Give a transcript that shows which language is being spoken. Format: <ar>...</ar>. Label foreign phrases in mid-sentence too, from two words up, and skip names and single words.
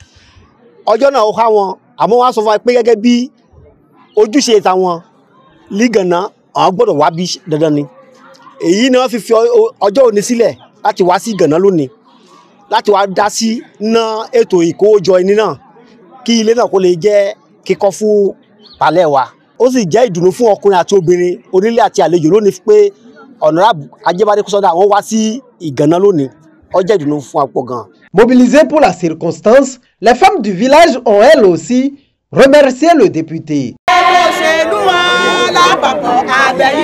<yo>Ọjọ́ náà ó há wọn àmọ́ wọ́n á sọ fún wa pé gẹ́gẹ́ bí ojúṣe tàwọn ní Ghana àwọn gbọ́dọ̀ wá bí dandan ni èyí ni wọ́n fi ọjọ́ òní sílẹ̀ láti wá sí Ghana lónìí láti wá dá sí ná ètò ìkówójọ ẹni náà kí ilé náà kó lè jẹ́ kíkọ́ fún palẹ̀ wa ó sì jẹ́ ìdùnnú fún ọkùnrin àti obìnrin onílé àti àlejò lónìí pé Honorable Ajibade Kousonda wọ́n wá sí Ghana lónìí ó jẹ́ ìdùnnú fún àpò gan.</yo> <fr>Mobilisées pour la circonstance, les femmes du village ont elles aussi remercié le député.</fr>